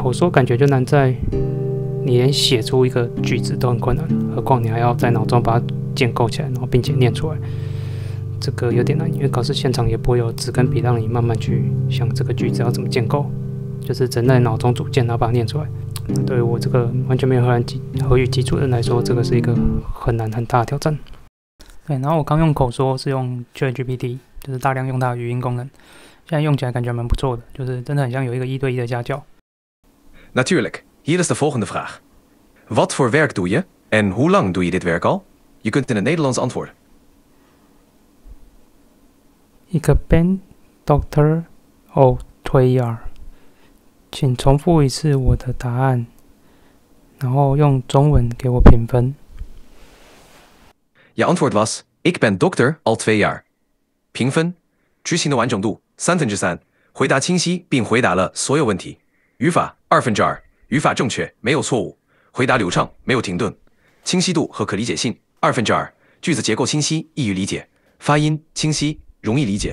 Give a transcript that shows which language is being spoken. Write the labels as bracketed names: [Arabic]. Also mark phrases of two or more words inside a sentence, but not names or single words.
[Chinese] 口说感觉就难在你连写出一个句子都很困难，何况你还要在脑中把它建构起来，然后并且念出来，这个有点难，因为考试现场也不会有纸跟笔让你慢慢去想这个句子要怎么建构，就是只能在脑中组建，然后把它念出来。对于我这个完全没有荷语基础的人来说，这个是一个很难很大的挑战。对，然后我刚用口说是用 ChatGPT， 就是大量用它的语音功能，现在用起来感觉蛮不错的，就是真的很像有一个1对1的家教。 [Dutch] Natuurlijk, hier is de volgende vraag. Wat voor werk doe je en hoe lang doe je dit werk al? Je kunt in het Nederlands antwoorden. Ik ben dokter al 2 jaar。 [Chinese] 请重复一次我的答案，然后用中文给我评分。 [Dutch] Je antwoord was: Ik ben dokter al 2 jaar. [Chinese] 评分：句型的完整度3/3，回答清晰并回答了所有问题。语法2/2，语法正确，没有错误，回答流畅，没有停顿。清晰度和可理解性2/2，句子结构清晰，易于理解，发音清晰，容易理解。